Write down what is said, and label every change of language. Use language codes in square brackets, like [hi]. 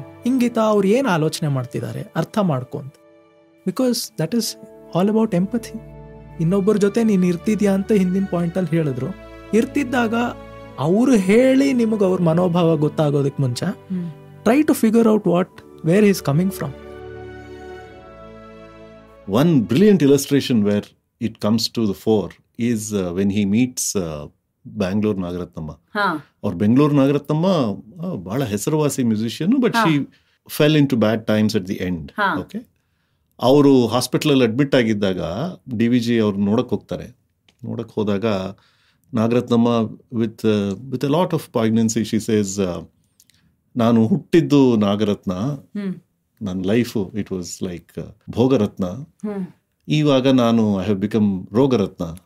[kn] ಇಂಗಿತ, ಅವ್ರು ಏನ್ ಆಲೋಚನೆ ಮಾಡ್ತಿದ್ದಾರೆ ಅರ್ಥ ಮಾಡ್ಕೊಂತ. Because that is all about empathy. ಇನ್ನೊಬ್ಬರ ಜೊತೆ ನೀನ್ ಇರ್ತಿದ್ಯಾ ಅಂತ ಹಿಂದಿನ ಪಾಯಿಂಟ್ ಅಲ್ಲಿ ಹೇಳಿದ್ರು. ಇರ್ತಿದ್ದಾಗ ಅವ್ರು ಹೇಳಿ ನಿಮಗ್ ಅವ್ರ ಮನೋಭಾವ ಗೊತ್ತಾಗೋದಕ್ಕೆ ಮುಂಚೆ try to figure out where is coming from. [en] One brilliant illustration where it comes to the fore is when he meets Bangalore Nagaratnamma. Or Bangalore Nagaratnamma, bada ಹೆಸರುವಾಸಿ musician, but she fell into bad times at the end. [kn] Okay, ಅವರು ಹಾಸ್ಪಿಟಲಲ್ಲಿ admit ಆಗಿದ್ದಾಗ DVG ಅವ್ರು ನೋಡಕ್ ಹೋಗ್ತಾರೆ. ನೋಡಕ್ ಹೋದಾಗ Nagarathnamma with A lot of ಪಾಯ್ಗ್ನೆನ್ಸಿ she says, ನಾನು ಹುಟ್ಟಿದ್ದು ನಾಗರತ್ನ, ನನ್ನ ಲೈಫು ಇಟ್ ವಾಸ್ ಲೈಕ್ ಭೋಗರತ್ನ, ಇವಾಗ ನಾನು ಐ ಹ್ಯಾವ್ ಬಿಕಮ್ ರೋಗರತ್ನ.